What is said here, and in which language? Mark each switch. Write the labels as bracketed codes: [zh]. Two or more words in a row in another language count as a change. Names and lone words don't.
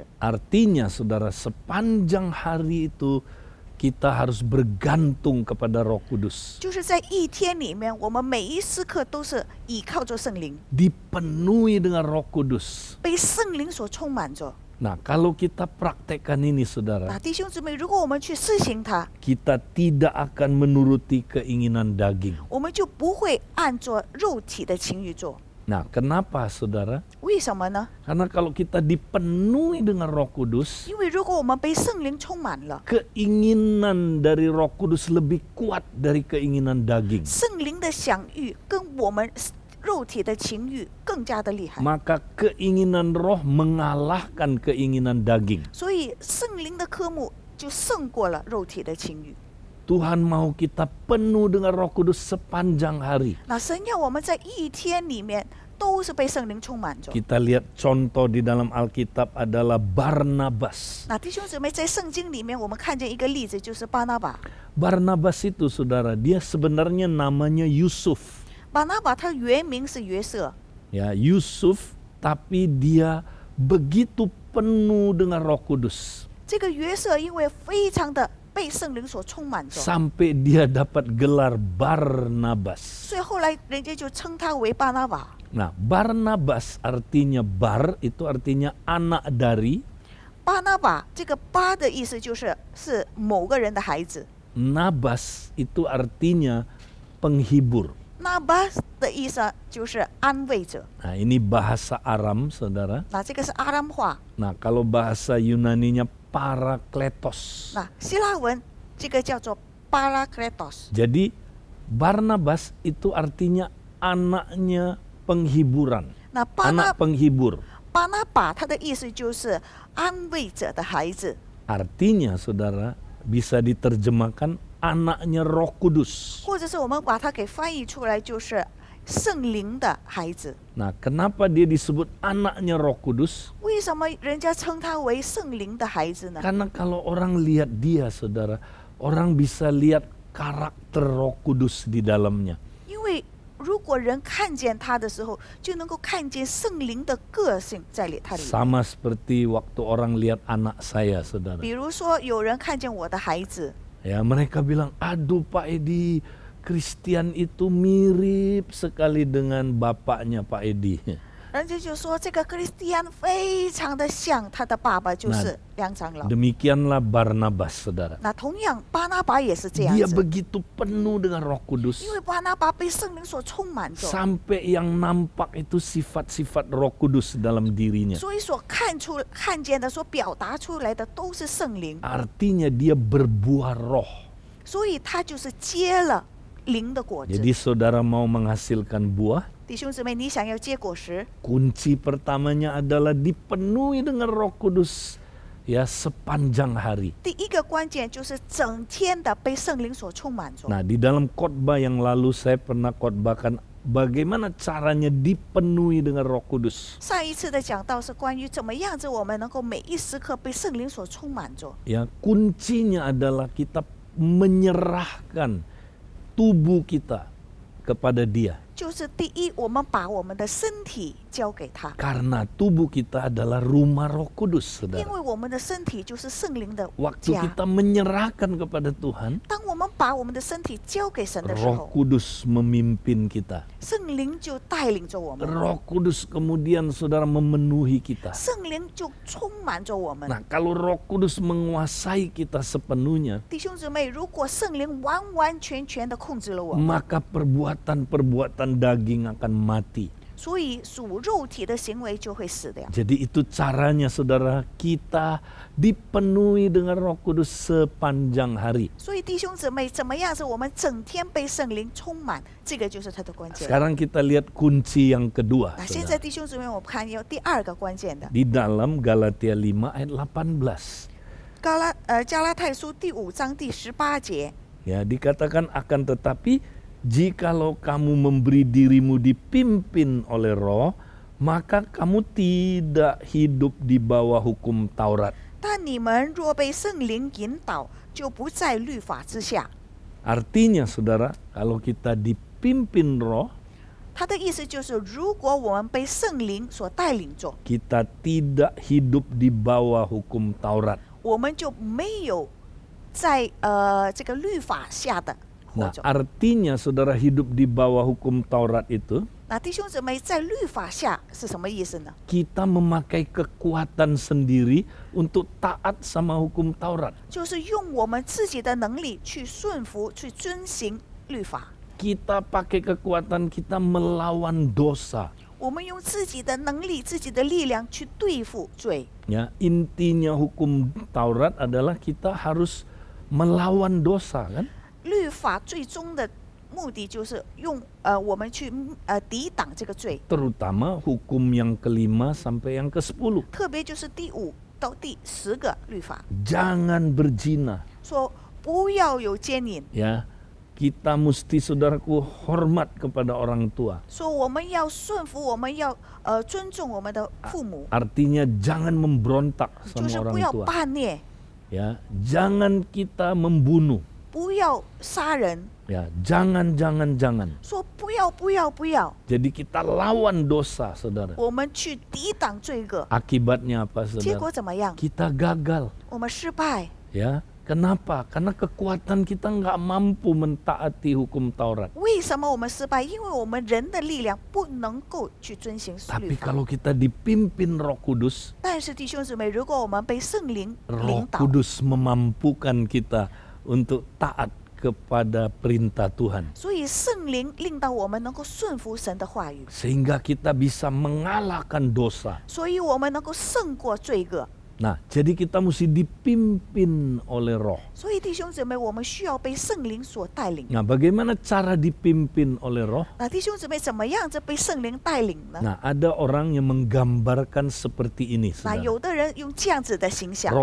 [id] Artinya, saudara, sepanjang hari itu kita harus bergantung kepada Roh Kudus. [zh] 就是在一天里面，我们每一时刻都是倚靠着圣灵， [id] Dipenuhi dengan Roh Kudus. [zh] 被圣灵所充满着。 [id] Nah, kalau kita praktekkan ini, [zh] 那 [id] saudara, [zh] 弟兄姊妹，如果我们去施行它， [id] kita tidak akan menuruti keinginan daging. [zh] 我们就不会按着肉体的情欲做。 [id] Nah, kenapa, saudara? [zh] 为什么呢？ [id] Karena kalau kita dipenuhi dengan Roh Kudus, [zh] 因为如果我们被圣灵充满了， [id] keinginan dari Roh Kudus lebih kuat dari keinginan daging. [zh] 圣灵的享欲跟我们肉体的情欲更加的厉害。 [id] Maka keinginan roh mengalahkan keinginan daging. [zh] 所以圣灵的科目就胜过了肉体的情欲。 [id] Tuhan mau kita penuh dengan Roh Kudus sepanjang hari. [zh] 那神要我们在一天里面都是被圣灵充满着。 [id] Kita lihat contoh di dalam Alkitab adalah Barnabas. [zh] 那弟兄姊妹，在圣经里面，我们看见一个例子，就是巴拿巴。 [id] Barnabas itu, saudara, dia sebenarnya namanya Yusuf. [zh] 巴拿巴他原名是约瑟， [id] Ya, Yusuf, tapi dia begitu penuh dengan Roh Kudus. [zh] 这个约瑟因为非常的被圣灵所充满着， [id] Sampai dia dapat gelar Barnabas. [zh] 所以后来人家就称他为巴拿巴。 [id] Nah, Barnabas artinya bar, itu artinya anak dari. [zh] 巴拿巴这个巴的意思是某个人的孩子， [id] Nabas itu artinya penghibur. [zh] 那巴的意思就是安慰者。 [id] Nah, ini bahasa Aram, saudara. [zh] 那这个是阿拉姆话， [id] Nah, kalau bahasa Yunaninya Parakletos. [zh] 那希腊文这个叫做巴拉克莱多斯。 [id] Jadi Barnabas itu artinya anaknya penghiburan, [zh] 那巴拿 [id] anak penghibur. [zh] 巴拿巴他的意思就是安慰者的孩子。 [id] Artinya saudara bisa diterjemahkan anaknya Roh Kudus. [zh] 或者是我们把它给翻译出来，就是圣灵的孩子。 [id] Nah, kenapa dia disebut anaknya Roh Kudus? [zh] 为什么人家称他为圣灵的孩子呢？ [id] Karena kalau orang lihat dia saudara, orang bisa lihat karakter Roh Kudus di dalamnya. [zh] 因为如果人看见他的时候，就能够看见圣灵的个性在他里面。 [id] Sama seperti waktu orang lihat anak saya saudara. [zh] 比如说，有人看见我的孩子， [id] Ya, mereka bilang, aduh Pak Edi, Christian itu mirip sekali dengan bapaknya Pak Edi. [zh] 人家就说这个克里斯蒂安非常的像他的爸爸，就是梁长老。 [id] Demikianlah Barnabas saudara. [zh] 那同样，巴拿巴也是这样 [id] Dia [zh] 子， [id] begitu penuh dengan Roh Kudus. [zh] 因为巴拿巴被圣灵所充满着， [id] Sampai yang nampak itu sifat-sifat Roh Kudus dalam dirinya. [zh] 所以所看见的、所表达出来的都是圣灵， [id] Artinya dia berbuah roh. [zh] 所以他就是结了灵的果子。 [id] Jadi saudara mau menghasilkan buah, [zh] 弟兄姊妹，你想要结果实， [id] kunci pertamanya adalah dipenuhi dengan Roh Kudus ya sepanjang hari. [zh] 第一个关键就是整天的被圣灵所充满着。 [id] Nah, di dalam khotbah yang lalu saya pernah khotbahkan bagaimana caranya dipenuhi dengan Roh Kudus. [zh] 上一次的讲道是关于怎么样子我们能够每一时刻被圣灵所充满着。 [id] Ya, kuncinya adalah kita menyerahkan tubuh kita kepada Dia. [zh] 就是第一，我们把我们的身体交给他， [id] Karena tubuh kita adalah rumah Roh Kudus, [zh] 因 [id] saudara. [zh] 为我们的身体就是圣灵的 [id] Waktu [zh] 家。 [id] kita menyerahkan kepada Tuhan, [zh] 当我们把我们的身体交给神的时 [id] Roh [zh] 候， [id] Kudus memimpin kita. [zh] 圣灵就带领着我们， [id] Roh Kudus kemudian saudara memenuhi kita. [zh] 圣灵就充满着我们。 [id] Nah, kalau Roh Kudus menguasai kita sepenuhnya, [zh] 弟兄姊妹，如果圣灵完完全全的控制了我们， [id] maka perbuatan-perbuatan daging akan mati. [zh] 所以属肉体的行为就会死掉。 [id] Jadi itu caranya saudara, kita dipenuhi dengan Roh Kudus sepanjang hari. [zh] 所以弟兄姊妹，怎么样子我们整天被圣灵充满，这个就是它的关键。 [id] Sekarang kita lihat kunci yang kedua, [zh] 那现在 [id] saudara. [zh] 弟兄姊妹，我们看有第二个关键的， [id] Di dalam Galatia 5 ayat 18. [zh] 加拉太书第5章第18节， [id] Ya, dikatakan akan tetapi jikalau kamu memberi dirimu dipimpin oleh Roh, maka kamu tidak hidup di bawah hukum Taurat. [zh] 但你们若被圣灵引导，就不在律法之下。 [id] Artinya saudara, kalau kita dipimpin Roh, [zh] 他的意思就是，如果我们被圣灵所带领着， [id] kita tidak hidup di bawah hukum Taurat. [zh] 我们就没有在这个律法下的活 [id] Nah, [zh] 着。 [id] artinya saudara hidup di bawah hukum Taurat itu, [zh] 那弟兄姊妹，在律法下是什么意思呢？ [id] kita memakai kekuatan sendiri untuk taat sama hukum Taurat. [zh] 就是用我们自己的能力去顺服、去遵行律法。 [id] Kita pakai kekuatan kita melawan dosa. [zh] 我们用自己的能力、自己的力量去对付罪。 [id] Ya, intinya hukum Taurat adalah kita harus melawan dosa, kan? [zh] 律法最终的目的就是用我们去抵挡这个罪， [id] Terutama hukum yang kelima sampai yang ke-10. [zh] 特别就是第5到第10个律法， [id] Jangan berzina. [zh] 说不要有奸淫， [id] Ya, kita mesti saudaraku hormat kepada orang tua. [zh] 说我们要顺服，我们要尊重我们的父母， [id] Artinya jangan memberontak [zh] 就 [id] sama [zh] 是不 [id] orang [zh] 要 [id] tua. [zh] 霸虐， [id] Ya, jangan kita membunuh. [zh] 不要杀人， [id] Ya, jangan. [zh] 说不要不要不要， [id] Jadi kita lawan dosa, saudara. [zh] 我们去抵挡罪恶， [id] Akibatnya apa, [zh] 结 [id] saudara? [zh] 果怎么样？ [id] Kita gagal. [zh] 我们失败。 [id] Ya, kenapa? Karena kekuatan kita nggak mampu mentaati hukum Taurat. [zh] 为什么我们失败？因为我们人的力量不能够去遵行律 [id] Tapi [zh] 法。 [id] kalau kita dipimpin Roh Kudus, [zh] 但是弟兄姊妹，如果我们被圣灵 [id] Roh [zh] 领导， [id] Kudus memampukan kita untuk taat kepada perintah Tuhan. [zh] 所以圣灵令到我们能够顺服神的话语， [id] Sehingga kita bisa mengalahkan dosa. [zh] 所以我们能够胜过罪恶。 [id] Nah, jadi kita mesti dipimpin oleh roh. [zh] 所以弟兄姊妹，我们需要被圣灵所带领。 [id] Nah, bagaimana cara dipimpin oleh roh? [zh] 那弟兄姊妹怎么样子被圣灵带领呢？ [id] Nah, ada orang yang menggambarkan seperti ini, [zh] 那 [id] saudara. [zh] 有的人用这样子的形象，